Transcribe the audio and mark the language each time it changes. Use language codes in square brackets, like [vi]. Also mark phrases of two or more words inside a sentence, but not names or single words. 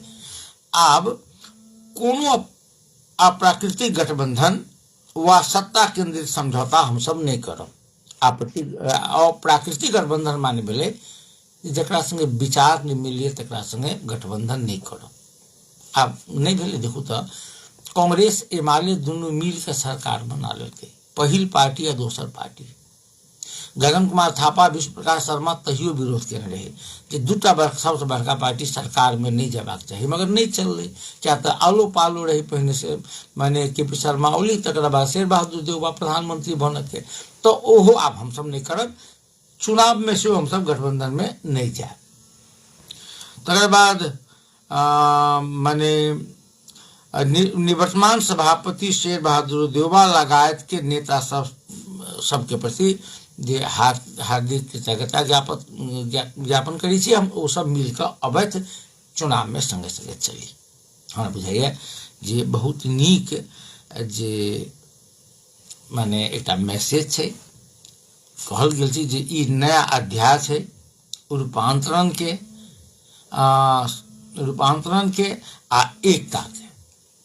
[mai] आब कोनो अप्राकृतिक गठबंधन वा सत्ता केंद्रित समझौता हम सब नहीं करब। अप्राकृतिक गठबंधन माने भेलै जकरा संगे विचार नहीं मिलिए तकरा संगे गठबंधन नहीं करब। आब नहीं भेलै, देखू तो कांग्रेस एमाले दुनू मिल के सरकार बना लेलकै, पहिल पार्टी आ दोसर पार्टी। गगन कुमार थापा, विष्णु प्रकाश शर्मा तहियो विरोध केने रहे कि दूटा सबसे बड़का पार्टी सरकार में नहीं जयबाक चाही, मगर नहीं चललै। क्या तो आलो पालो रही पहिने से, माने केपी शर्मा ओली, तकर बाद शेर बहादुर देउबा प्रधानमंत्री बनके, तो ओहो आब हम सब नहीं करब, चुनाव में से हम सब गठबंधन में नहीं जाए। तकर बाद माने निवर्तमान सभापति शेर बहादुर देउबा लगायत के नेता सबके प्रति जे हार्दिक कृतज्ञता ज्ञापन करै छी। हम ओ सब मिलकर अवैध चुनाव में संगे संगे चली। हमरा बुझाइए जे बहुत नीक जे माने एकटा मैसेज छै, कहल गेल छै जे ई नया अध्याय छै रूपांतरण के आ एकता के।